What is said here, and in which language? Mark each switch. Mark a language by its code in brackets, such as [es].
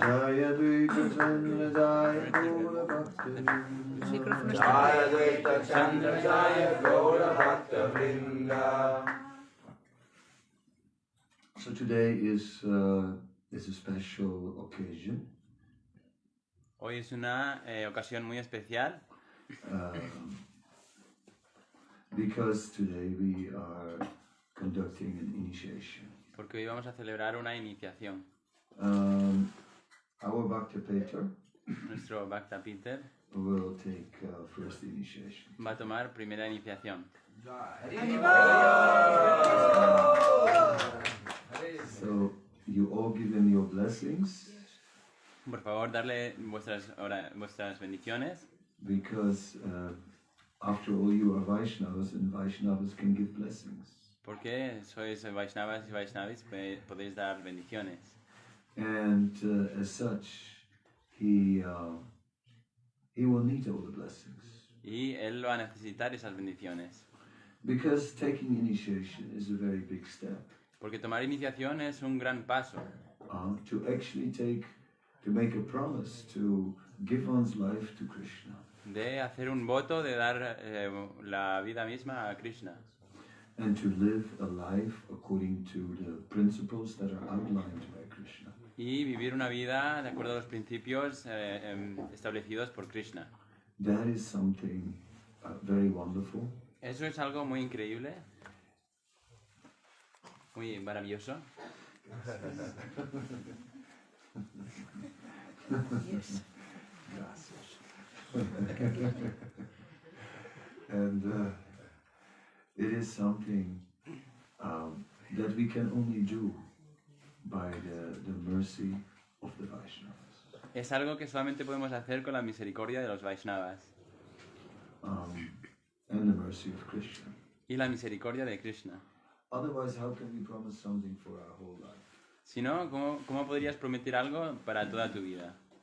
[sa] Jaya Dvaita Chandra Jaya Gaura Bhakta Vrinda. Jaya Dvaita Chandra Jaya Gaura Bhakta Vrinda. [en] So today is a special occasion. [es] Hoy es una ocasión muy especial. [en] Because today we are conducting an initiation. [es] Porque hoy vamos a celebrar una iniciación. [en] Our Bhakta Peter [es] Nuestro Bhakta Peter [en] will take first initiation. [es] va a tomar primera iniciación. [en] So you all give them your blessings. [es] Por favor, darle vuestras bendiciones. [en] Because after all you are Vaishnavas and Vaishnavas can give blessings. [es] Porque sois Vaishnavas y Vaishnavis, podéis dar bendiciones. [en] And as such, he will need all the blessings. [es] Y él va a necesitar esas bendiciones. [en] Because taking initiation is a very big step. [es] Porque tomar iniciación es un gran paso. [en] To actually make a promise to give one's life to Krishna. [es] De hacer un voto de dar la vida misma a Krishna. [en] And to live a life according to the principles that are outlined by Krishna. [es] Y vivir una vida de acuerdo a los principios establecidos por Krishna. [en] That is something very wonderful. [es] Eso es algo muy increíble, muy maravilloso. [en] Yes. And it is something that we can only do by the mercy of the Vaishnavas. [es] Es algo que solamente podemos hacer con la misericordia de los Vaishnavas. [en] And the mercy of Krishna. [es] Y la misericordia de Krishna. [en] Otherwise, how can we promise something for our whole life? [es] Si no, ¿cómo podrías prometer algo para toda tu vida?